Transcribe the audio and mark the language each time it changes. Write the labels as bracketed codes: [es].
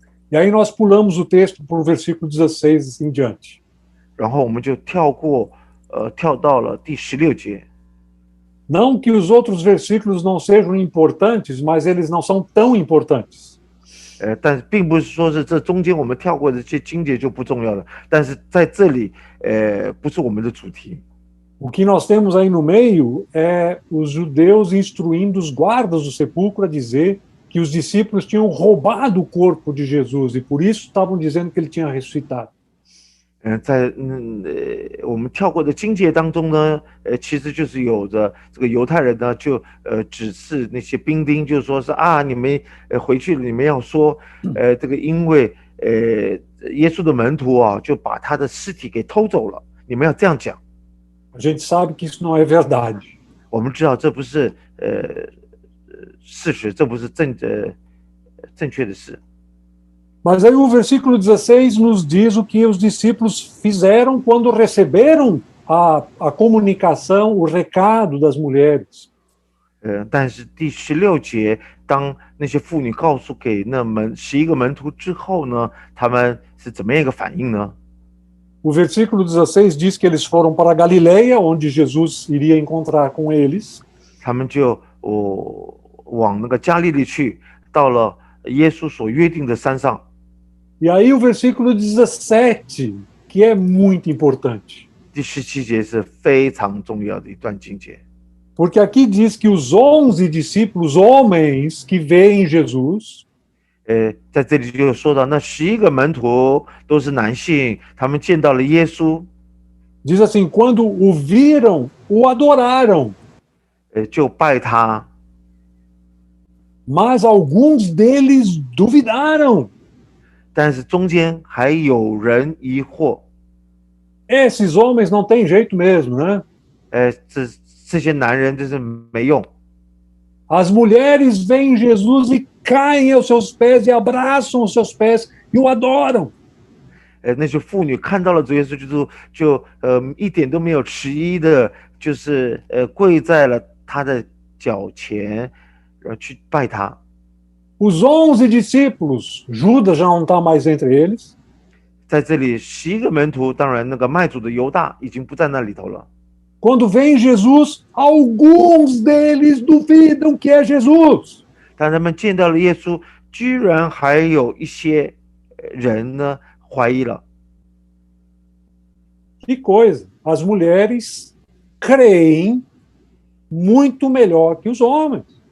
[pt] E aí nós pulamos o texto para o versículo 16 em diante. [zh] 然后我们就跳到了第16节。 [pt] Não que os outros versículos não sejam importantes, mas eles não são tão importantes. [zh] 但并不是说是这中间我们跳过的这些经节就不重要了，但是在这里不是我们的主题。 [pt] O que nós temos aí no meio é os judeus instruindo os guardas do sepulcro a dizer que os discípulos tinham roubado o corpo de Jesus e por isso estavam dizendo que ele tinha ressuscitado. [zh] 在我们跳过的经节当中呢，其实就是有着这个犹太人呢，就指示那些兵丁，就是说是啊，你们回去你们要说，这个因为耶稣的门徒啊，就把他的尸体给偷走了，你们要这样讲。 [pt] A gente sabe que isso não é verdade. [zh] 我们知道这不是事实，这不是正确的事。 [pt] Mas aí o versículo 16 nos diz o que os discípulos fizeram quando receberam a comunicação, o recado das mulheres. [zh] 但是第16节，当那些妇女告诉给那11个门徒之后呢，他们是怎么样一个反应呢？ [pt] O versículo 16 diz que eles foram para Galileia, onde Jesus iria encontrar com eles. [zh] 他们就往那个加利利去，到了耶稣所约定的山上。 [pt] E aí o versículo 17, que é muito importante. [zh] 第17节是非常重要的一段经节。 [pt] Porque aqui diz que os 11 discípulos, homens que veem Jesus, [zh] 在这里就说到那11个门徒都是男性，他们见到了耶稣， [pt] diz assim, quando o viram, o adoraram. [zh] 就拜他。 [pt] Mas alguns deles duvidaram. [zh] 但是中间还有人疑惑， [pt] Esses homens não têm jeito mesmo, né? [zh] 这些男人真是没用。 [pt] As mulheres veem Jesus e caem aos seus pés e abraçam os seus pés e o adoram. [zh] 那些妇女看到了主耶稣基督，就一点都没有迟疑的，就是跪在了他的脚前，然后去拜他。 [pt] Os 11 discípulos, Judas já não está mais entre eles. [zh] 在这里11个门徒，当然那个卖主的犹大已经不在那里头了。 [pt] Quando vem Jesus, alguns deles duvidam que é Jesus. [zh] 当他们见到了耶稣，居然还有一些人呢怀疑了。 [pt] Que coisa! As mulheres creem muito melhor que os homens.